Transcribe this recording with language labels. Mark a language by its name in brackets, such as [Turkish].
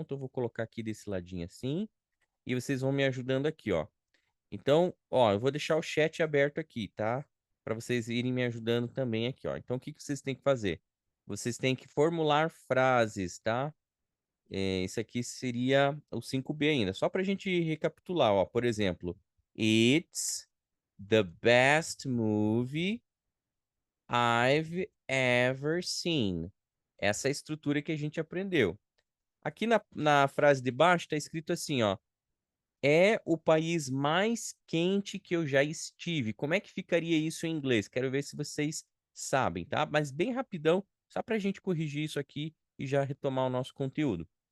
[Portuguese] Então eu vou colocar aqui desse ladinho assim e vocês vão me ajudando aqui, ó. Então, ó, eu vou deixar o chat aberto aqui, tá? Para vocês irem me ajudando também aqui, ó. Então, o que vocês têm que fazer? Vocês têm que formular frases, tá? Isso aqui seria o 5B ainda. Só para a gente recapitular, ó. Por exemplo, [English] It's the best movie I've ever seen. [Portuguese] Essa é a estrutura que a gente aprendeu. Aqui na frase de baixo está escrito assim, ó. É o país mais quente que eu já estive. Como é que ficaria isso em inglês? Quero ver se vocês sabem, tá? Mas bem rapidão, só para a gente corrigir isso aqui e já retomar o nosso conteúdo.